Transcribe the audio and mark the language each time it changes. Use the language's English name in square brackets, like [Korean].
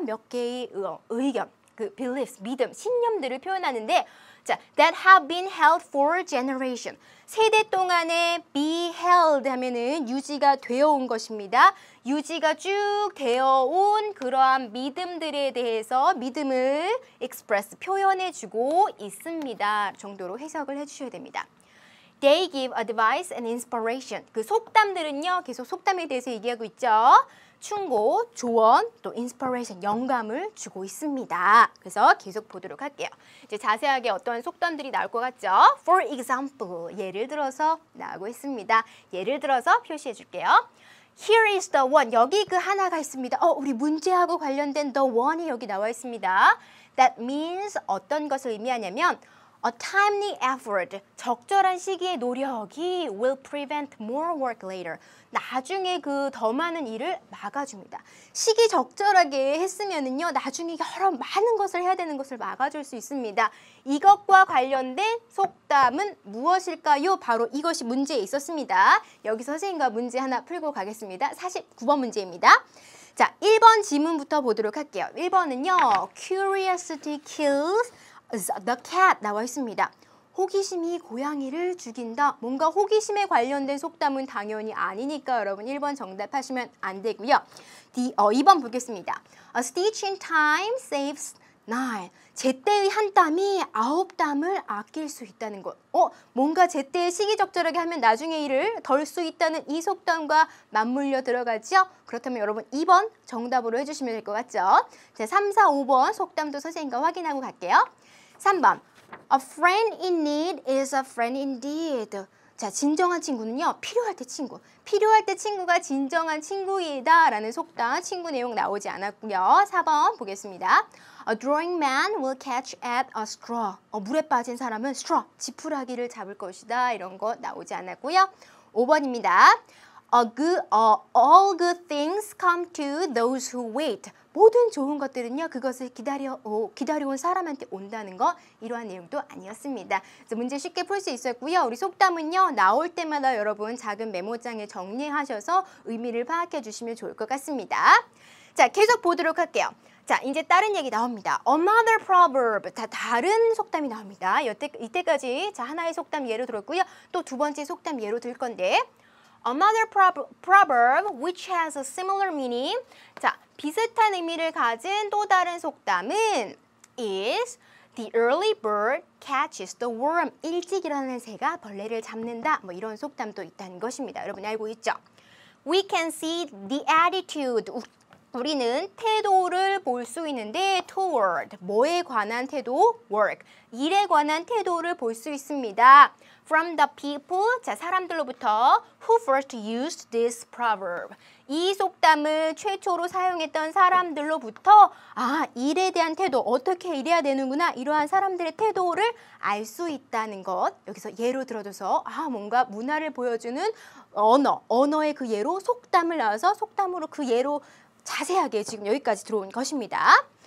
[Korean] 몇 개의 의견, 그 beliefs, 믿음, 신념들을 표현하는데 자, [English] that have been held for generation. [Korean] 세대 동안에 be held 하면은 유지가 되어 온 것입니다. 유지가 쭉 되어 온 그러한 믿음들에 대해서 믿음을 express, 표현해 주고 있습니다. 정도로 해석을 해 주셔야 됩니다. [English] They give advice and inspiration. [Korean] 그 속담들은요, 계속 속담에 대해서 얘기하고 있죠. 충고, 조언, 또 inspiration, 영감을 주고 있습니다. 그래서 계속 보도록 할게요. 이제 자세하게 어떤 속담들이 나올 것 같죠? [English] For example, [Korean] 예를 들어서 나오고 있습니다. 예를 들어서 표시해 줄게요. [English] Here is the one. [Korean] 여기 그 하나가 있습니다. 우리 문제하고 관련된 the one이 여기 나와 있습니다. [English] That means [Korean] 어떤 것을 의미하냐면 [English] A timely effort, [Korean] 적절한 시기의 노력이 [English] will prevent more work later. [Korean] 나중에 그 더 많은 일을 막아줍니다. 시기 적절하게 했으면은요, 나중에 여러 많은 것을 해야 되는 것을 막아줄 수 있습니다. 이것과 관련된 속담은 무엇일까요? 바로 이것이 문제에 있었습니다. 여기서 선생님과 문제 하나 풀고 가겠습니다. 49번 문제입니다. 자, 1번 지문부터 보도록 할게요. 1번은요, [English] Curiosity kills the cat [Korean] 나와 있습니다. 호기심이 고양이를 죽인다. 뭔가 호기심에 관련된 속담은 당연히 아니니까 여러분 1번 정답하시면 안 되고요. 2번 보겠습니다. [English] A stitch in time saves nine. [Korean] 제때의 한 땀이 9땀을 아낄 수 있다는 것. 뭔가 제때에 시기적절하게 하면 나중에 일을 덜 수 있다는 이 속담과 맞물려 들어가죠. 그렇다면 여러분 2번 정답으로 해주시면 될 것 같죠. 자, 3, 4, 5번 속담도 선생님과 확인하고 갈게요. 3번. [English] A friend in need is a friend indeed. [Korean] 자, 진정한 친구는요, 필요할 때 친구. 필요할 때 친구가 진정한 친구이다 라는 속담, 친구 내용 나오지 않았고요. 4번 보겠습니다. [English] A drowning man will catch at a straw. [Korean] 물에 빠진 사람은 straw, 지푸라기를 잡을 것이다. 이런 거 나오지 않았고요. 5번입니다. [English] All good things come to those who wait. [Korean] 모든 좋은 것들은요, 그것을 기다려온 사람한테 온다는 거, 이러한 내용도 아니었습니다. 그래서 문제 쉽게 풀 수 있었고요. 우리 속담은요, 나올 때마다 여러분 작은 메모장에 정리하셔서 의미를 파악해 주시면 좋을 것 같습니다. 자, 계속 보도록 할게요. 자, 이제 다른 얘기 나옵니다. [English] Another proverb. [Korean] 다 다른 속담이 나옵니다. 이때까지 자, 하나의 속담 예로 들었고요. 또 두 번째 속담 예로 들 건데 [English] Another proverb which has a similar meaning. [Korean] 자, 비슷한 의미를 가진 또 다른 속담은 [English] is the early bird catches the worm. [Korean] 일찍 일어나는 새가 벌레를 잡는다. 뭐 이런 속담도 있다는 것입니다. 여러분 알고 있죠? [English] We can see the attitude. [Korean] 우리는 태도를 볼 수 있는데 toward, 뭐에 관한 태도? work, 일에 관한 태도를 볼 수 있습니다. [English] From the people, [Korean] 자, 사람들로부터 [English] who first used this proverb. [Korean] 이 속담을 최초로 사용했던 사람들로부터 일에 대한 태도, 어떻게 일해야 되는구나, 이러한 사람들의 태도를 알 수 있다는 것. 여기서 예로 들어줘서 뭔가 문화를 보여주는 언어의 그 예로 속담을 나와서 속담으로 그 예로 자세하게 지금 여기까지 들어온 것입니다.